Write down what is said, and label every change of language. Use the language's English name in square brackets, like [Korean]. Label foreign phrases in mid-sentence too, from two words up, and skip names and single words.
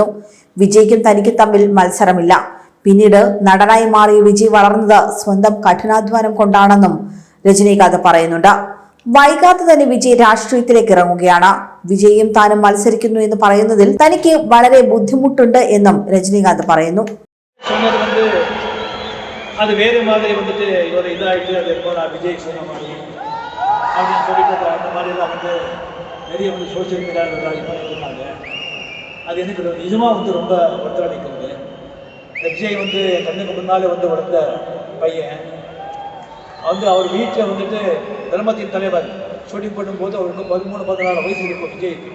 [Malayalam] വിജയ്ക്കും തനിക്കും തമ്മിൽ മത്സരമില്ല. പിന്നീട് നടനായി മാറിയ വിജയ് വളർന്നത് സ്വന്തം കഠിനാധ്വാനം കൊണ്ടാണെന്നും രജനീകാന്ത് പറയുന്നുണ്ട്. വൈകാതെ തന്നെ വിജയ് രാഷ്ട്രീയത്തിലേക്ക് ഇറങ്ങുകയാണ്. വിജയും താനും മത്സരിക്കുന്നു എന്ന് പറയുന്നതിൽ തനിക്ക് വളരെ ബുദ്ധിമുട്ടുണ്ട് എന്നും രജനീകാന്ത് പറയുന്നു. [Tamil] அது வேறு மாதிரி வந்துட்டு ஒரு இதாகிட்டு அது நான் விஜய் சொன்ன மாதிரி அப்படின்னு சொல்லிட்டு அந்த மாதிரிலாம் வந்து நிறைய வந்து [English] social mediaவில் [Tamil] பண்ணிட்டு இருந்தாங்க. அது எனக்கு நிஜமாக வந்து ரொம்ப ஒத்துழைக்கிறது. விஜய் வந்து கண்ணுக்கு முன்னாலே வந்து வளர்ந்த பையன் வந்து அவர் வீட்டில் வந்துட்டு தர்மத்தின் தலைவர் ஷூட்டிங் பண்ணும்போது அவருக்கு 13-14 வயசு இருக்கும் விஜய்க்கு.